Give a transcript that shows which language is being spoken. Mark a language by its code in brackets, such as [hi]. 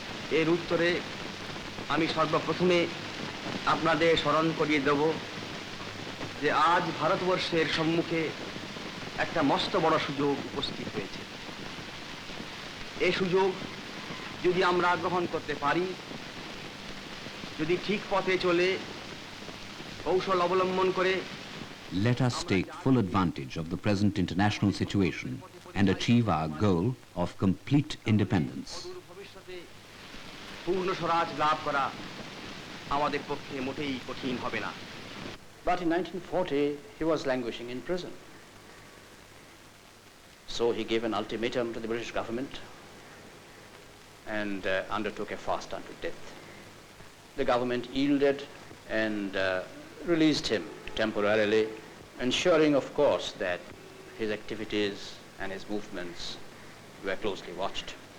[bn] এর উত্তরে আমি সর্বপ্রথমে আপনাদের স্মরণ করিয়ে দেব যে আজ ভারতবর্ষের সম্মুখে একটা মস্ত বড় সুযোগ উপস্থিত হয়েছে। এই সুযোগ যদি আমরা গ্রহণ করতে পারি, যদি ঠিক পথে চলে কৌশল অবলম্বন করে, [en] Let us take full advantage of the present international situation and achieve our goal of complete independence. [bn] ভবিষ্যতে পূর্ণ স্বরাজ লাভ করা আমাদের পক্ষে মোটেই কঠিন হবে না। [en] But in 1940, he was languishing in prison. So he gave an ultimatum to the British government and undertook a fast unto death. The government yielded and released him temporarily, ensuring, of course, that his activities and his movements were closely watched.